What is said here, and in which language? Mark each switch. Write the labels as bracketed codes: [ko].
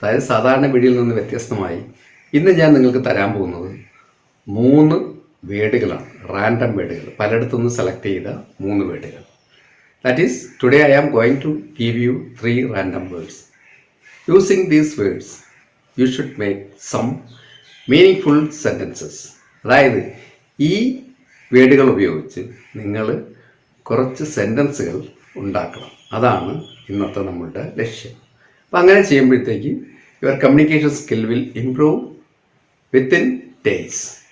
[ml] സാധാരണ വീഡിയോയിൽ നിന്ന് വ്യത്യസ്തമായി ഇന്ന് ഞാൻ നിങ്ങൾക്ക് തരാൻ പോകുന്നത് 3 വേർഡുകളാണ്. റാൻഡം വേർഡുകൾ, പലയിടത്തുനിന്ന് സെലക്ട് ചെയ്ത 3 വേർഡുകൾ. [en] That is today I am going to give you 3 random words. Using these words you should make some meaningful sentences. [ml] അതായത് ഈ വേർഡുകൾ ഉപയോഗിച്ച് നിങ്ങൾ കുറച്ച് സെൻറ്റൻസുകൾ ഉണ്ടാക്കണം. അതാണ് ഇന്നത്തെ നമ്മളുടെ ലക്ഷ്യം. അപ്പം അങ്ങനെ ചെയ്യുമ്പോഴത്തേക്ക് [en] Your communication skill will improve within days.